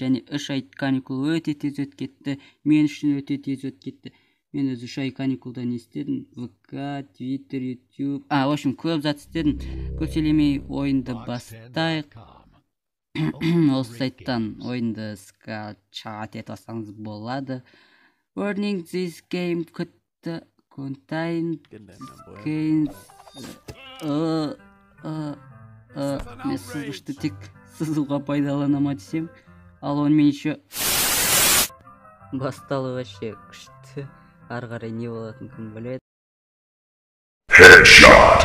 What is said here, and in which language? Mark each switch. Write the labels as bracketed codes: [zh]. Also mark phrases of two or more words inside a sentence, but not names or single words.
[kk] Және 3 ай каникул өте тез өтіп кетті. Мен үшін өте тез өтіп кетті. Мен өзі 3 ай каникулда не істедім? ВК, Твиттер, Ютуб... [ru] В общем, [kk] көп зат істедім. Көселемей ойынды бастайық. Осы сайттан ойынды скачать етіп алсаңыз болады. [en] Warning, this game could contain games... [kk] Мен сызғышты тек сызуға пайдаланама десем. Ал онымен еще... Басталы вообще күшті. Ары-қарай не болатын кім біледі. Headshot.